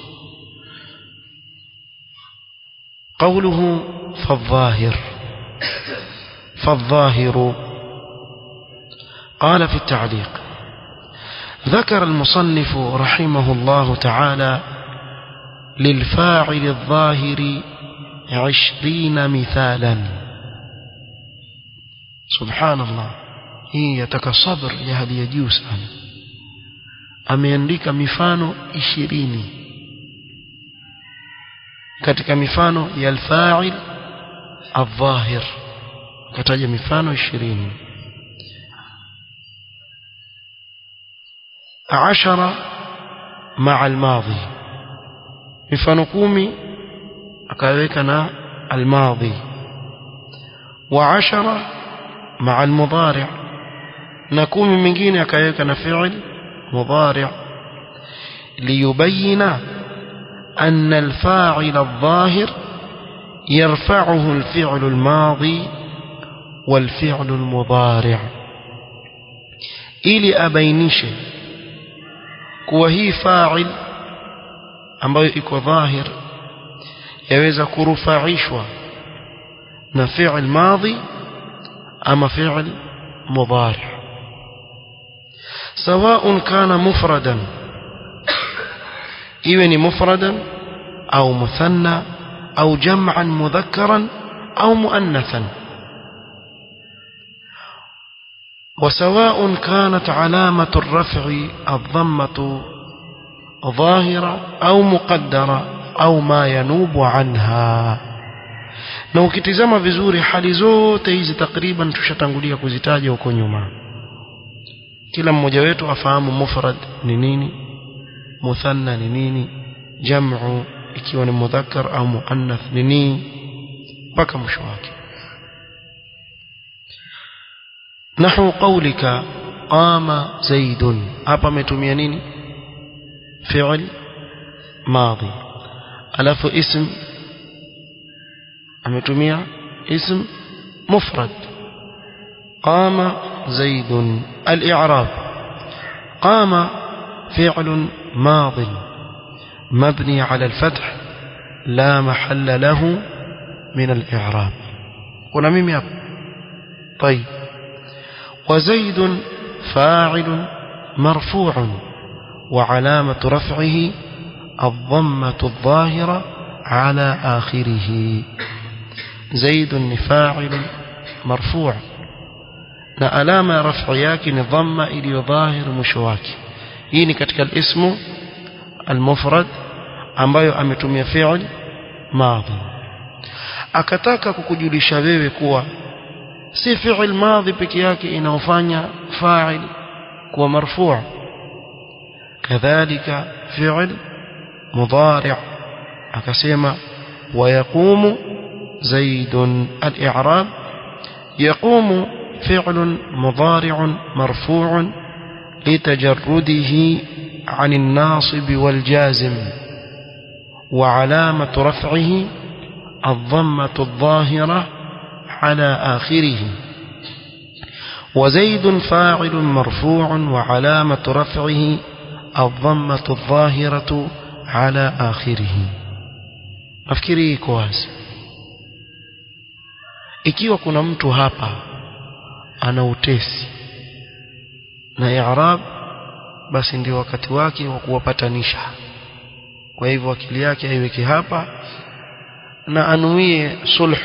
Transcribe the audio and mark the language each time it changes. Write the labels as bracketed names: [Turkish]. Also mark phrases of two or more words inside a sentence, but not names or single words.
[Arabic] قوله فالظاهر قال في التعليق: ذكر المصنف رحمه الله تعالى للفاعل الظاهر 20 مثالا. سبحان الله، [Swahili] hii yataka sabr ya hali ya juu sana. Ameandika mifano 20 katika mifano ya [Arabic] الفاعل الظاهر, [Swahili] kataja mifano 20. [Arabic] 10 مع الماضي، [Swahili] mifano 10 akaweka na al-madhi. [Arabic] و10 مع المضارع، [Swahili] na 10 mingine akaweka na [Arabic] فعل مضارع. ليبين أن الفاعل الظاهر يرفعه الفعل الماضي والفعل المضارع، [Swahili] ili abainishe kuwa hii fa'il ambayo iko dhahir yaweza kurufaishwa na [Arabic] فعل ماض [Swahili] ama [Arabic] فعل مضارع'، سواء كان مفردا، إذن مفردا أو مثنى أو جمعا مذكرا أو مؤنثا، وسواء كانت علامة الرفع الضمة ظاهرة أو مقدرة أو ما ينوب عنها. [Swahili] na ukitizama vizuri hali zote hizi takriban tushatangulia kuzitaja huko nyuma. Kila mmoja wetu afahamu mufrad ni nini, muthanna ni nini, jam'u ikiwa ni mudhakkar au muannath ni nini, mpaka mwisho wake. [Arabic] نحو قولك قام زيد, [Swahili] hapa ametumia nini? [Arabic] فعل ماض, [Swahili] alafu ism ametumia [Arabic] اسم مفرد. قام زيد. الإعراب: قام فعل ماض مبني على الفتح لا محل له من الإعراب. [Swahili] kuna mimi hapa. [Arabic] طيب. وزيد فاعل مرفوع وعلامة رفعه الضمة الظاهرة على آخره. زيد فاعل مرفوع [Swahili] na alama ya raf'i yake ni dhamma iliyodhahir mwisho wake. Hii ni katika [Arabic] الاسم المفرد [Swahili] ambayo ametumia [Arabic] فعل ماض. [Swahili] Akataka kukujulisha wewe kuwa si [Arabic] فعل ماض [Swahili] peke yake inaofanya fa'il kuwa marfu', kadhalika fi'l mudari'. akasema [Arabic] ويقوم زيد. الإعراب يقوم فعل مضارع مرفوع لتجرده عن الناصب والجازم وعلامة رفعه الضمة الظاهرة على آخره. وزيد فاعل مرفوع وعلامة رفعه الضمة الظاهرة على آخره. [Swahili] nafikiri iko wazi. Ikiwa kuna mtu hapa ana utesi na i'rab, basi ndio wakati wake wa kuwapatanisha. Kwa hivyo akili yake aiweke hapa na anuie sulhu.